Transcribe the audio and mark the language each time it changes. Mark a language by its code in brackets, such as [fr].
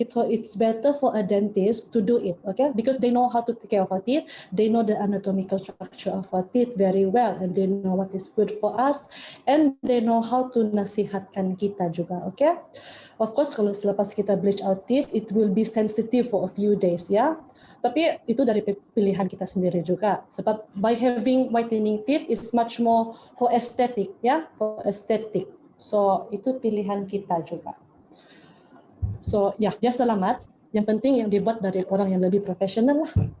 [en] So it's better for a dentist to do it, okay? Because they know how to take care of our teeth, they know the anatomical structure of our teeth very well, and they know what is good for us, and they know how to [ms] nasihatkan kita juga, [en] okay? Of course, [ms] kalau selepas kita [en] bleach our teeth, it will be sensitive for a few days, ya. [ms] Tapi itu dari pilihan kita sendiri juga. [en] Sebab by having whitening teeth is much more for aesthetic, ya, for aesthetic. So [ms] itu pilihan kita juga. So ya, dia selamat. Yang penting yang dibuat dari orang yang lebih profesional lah.